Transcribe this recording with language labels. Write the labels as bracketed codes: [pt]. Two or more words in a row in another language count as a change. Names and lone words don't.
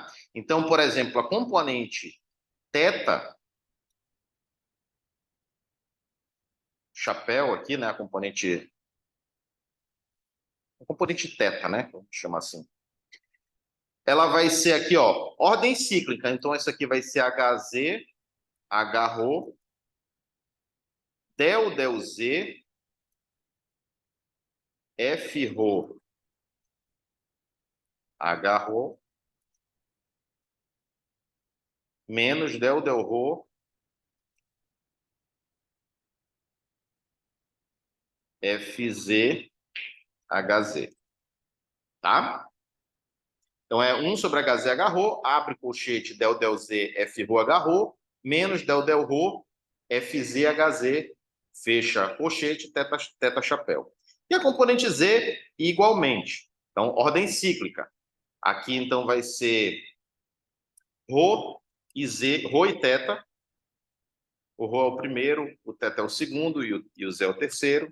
[pt] Então, por exemplo, a componente θ, chapéu aqui, né? A componente θ, né? Vamos chamar assim. Ela vai ser aqui, ó, ordem cíclica. Então, isso aqui vai ser HZ, HRho, del, del Z, FRho, HRho, menos del, del Rho, FZ, HZ. Tá? Então, é 1 sobre HZ, HRho, abre colchete, del, del Z, FRho, HRho, menos del, del Rho, FZ, HZ, fecha colchete, teta, chapéu. E a componente Z, igualmente. Então, ordem cíclica. Aqui, então, vai ser Rho e Z, Rho e teta. O Rho é o primeiro, o teta é o segundo e o Z é o terceiro.